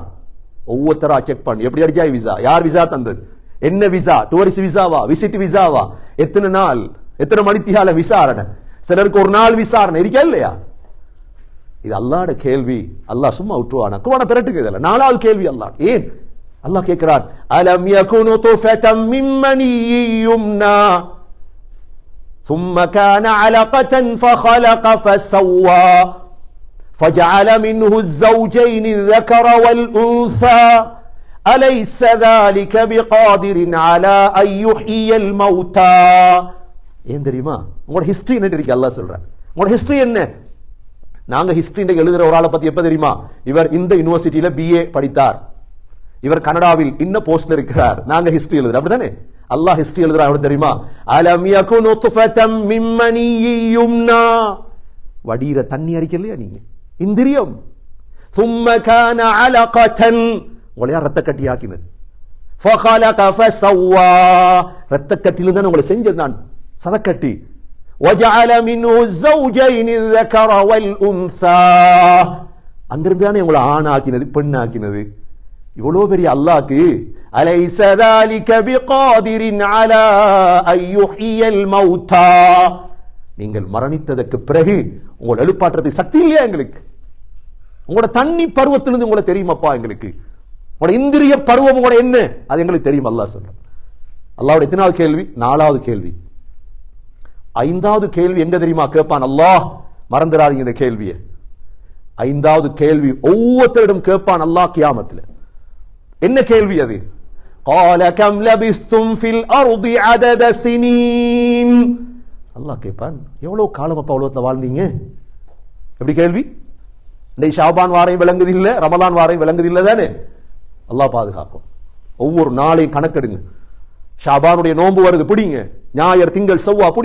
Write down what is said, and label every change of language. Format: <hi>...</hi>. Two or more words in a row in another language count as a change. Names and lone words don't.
<ta>ஒவ்வொருத்தரா செக் பண்ணி, எப்படி அடிச்சாய் விசா, யார் விசா தந்தது, என்ன விசா,</ta> <en>tourist visa-வா, visit visa-வா,</en> <ta>எத்தனை நாள், எத்தனை மணித்தியால விசாரணை, சிலருக்கு ஒரு நாள் விசாரணை இருக்கா இல்லையா? இது அல்லாஹ்வோட கேள்வி. அல்லாஹ் சும்மா விட்டுருவானா? குர்ஆனை பிரட்டுக்கு. 4வது கேள்வி அல்லாஹ். ஏன் அல்லாஹ் கேட்கிறான்,</ta> <ar>ألم يك نطفة من مني يمنى ثم كان علقة فخلق فسوى فجعل منه الزوجين الذكر والأنثى أليس ذلك بقادر على أن يحيي الموتى.</ar> <ta>ஏன் தெரியுமா? உங்களோட ஹிஸ்டரி என்ன இருக்கு அல்லாஹ் சொல்றான். உங்களோட ஹிஸ்டரி என்ன? நாங்க ஹிஸ்டரி எழுதுற ஒரு ஆளை பத்தி எப்ப தெரியுமா? இவர் இந்த யூனிவர்சிட்டியில BA படித்தார், இவர் கனடாவில் இன்ன போஸ்ட்ல இருக்கிறார். நாங்க ஹிஸ்டரி எழுதுறோம், அப்படிதானே? அல்லாஹ் ஹிஸ்டரி எழுதுறான். எப்படி தெரியுமா?</ta> <ar>ألم يك نطفة من مني يمنى,</ar> <ta>வடிகிற தண்ணி அறிக்கலையா நீங்க, இந்திரியம்.</ta> <ar>ثم كان علقة,</ar> <ta>உங்களை யார் ரத்த கட்டி ஆக்கினது?</ta> <ar>فخلق فسوى,</ar> <ta>ரத்த கட்டியிலிருந்து தான் உங்களை செஞ்சது நான், சதக்கட்டி.</ta> <ar>وجعل منه الزوجين الذكر والأنثى,</ar> <ta>அங்கிருந்து தானே உங்களை ஆணாக்கினது பெண்ணாக்கினது. இவ்வளவு பெரிய அல்லாஹ்க்கு</ta> <ar>அலைஸ ذلك بقادر على أن يحيي الموتى,</ar> <ta>நீங்கள் மரணித்ததற்கு பிறகு உங்களை எழுப்பாற்றுறதுக்கு சக்தி இல்லையா எங்களுக்கு? உங்களோட தண்ணி பருவத்திலிருந்து உங்களை தெரியுமாப்பா எங்களுக்கு? உங்களோட இந்திரிய பருவம் உங்களோட என்ன அது எங்களுக்கு தெரியும். அல்லாஹ் சொல்றான். அல்லாஹ்வுடைய எத்தனாவது கேள்வி? 4வது கேள்வி. 5வது கேள்வி எங்க தெரியுமா கேட்பான் அல்லாஹ்? மறந்துடாதீங்க இந்த கேள்வியை. 5வது கேள்வி ஒவ்வொருத்தரிடம் கேட்பான் அல்லாஹ் கியாமத்தில். என்ன கேள்வி அது?</ta> <ar>قال كم لبثتم في الارض عدد سنين,</ar> <ta>அல்லாஹ் கேட்பான் எவ்வளவு காலம் அப்பா உலகத்துல வாழ்ந்தீங்க? எப்படி கேள்வி? இந்த ஷாபான் வாரையும் விளங்குது இல்ல, ரமலான் வாரையும் விளங்குது இல்ல தானே? அல்லாஹ் பாதுகாக்கும். ஒவ்வொரு நாளையும் கணக்கெடுங்க. ஷாபானுடைய நோன்பு வருது, பிடிங்க. ஞாயிறு திங்கள் செவ்வாய் பிடிங்க.</ta>